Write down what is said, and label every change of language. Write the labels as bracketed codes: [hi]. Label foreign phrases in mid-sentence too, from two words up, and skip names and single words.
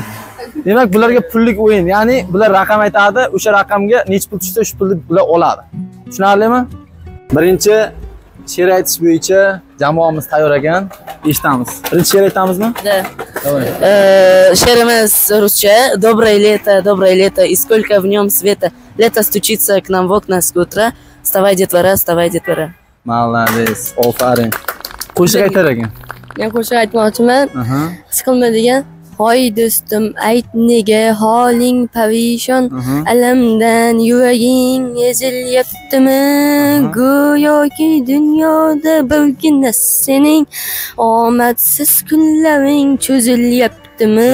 [uz] Demak, bularga pullik o'yin. Ya'ni bular raqam aytadi, o'sha raqamga necha pul tushsa, shu pulni bular oladi. Tushunarlimi? Birinchi she'r aytish bo'yicha jamoamiz tayyor ekan. Eshitamiz. Birinchi she'r aytamizmi? Да. She'rimiz ruscha. [ru] Доброе лето, и сколько в нем света. Лето стучится к нам в окна с утра. Вставай, детвора, вставай, детвора. Молодец. [uz] Ofarin. Qo'shiq aytar ekan. Men qo'shiq aytmoqchiman. His qilmaydigan. Hoy do'stim, ayt nega holing parishon, alamdan yuraging ezilyaptimi? Go'yoki dunyoda birgina sening omadsiz kunlaring cho'zilyaptimi?